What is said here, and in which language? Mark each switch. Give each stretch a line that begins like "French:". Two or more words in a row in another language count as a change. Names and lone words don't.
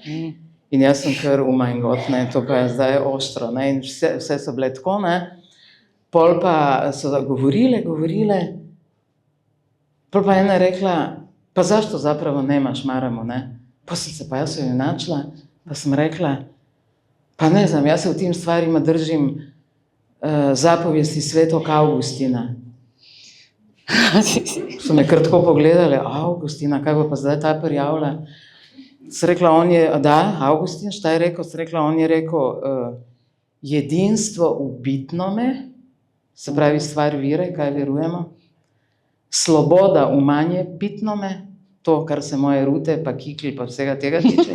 Slovenian: In jaz sem kar,
English: my God,
Slovenian: ne, to pa je zdaj ostro, ne, in vse so bile tako, ne. Pol pa so govorile, pol pa ena rekla, pa
Croatian: zašto zapravo nemaš maramo,
Slovenian: ne. Pa sem se pa jaz jo načela, pa sem rekla,
Croatian: pa ne znam,
Slovenian: jaz se v tem
Croatian: stvarima držim zapovesti svetog Augustina.
Slovenian: So me kar tako pogledali, Augustina, kaj bo pa zdaj ta prijavila? Sem rekla, Avgustin, šta je rekel? Sem rekla, on je rekel,
Croatian: jedinstvo v bitnome,
Slovenian: se pravi stvar vire, kaj verujemo,
Croatian: sloboda v manje bitnome,
Slovenian: to, kar se moje rute, pa kikli, pa vsega tega tiče.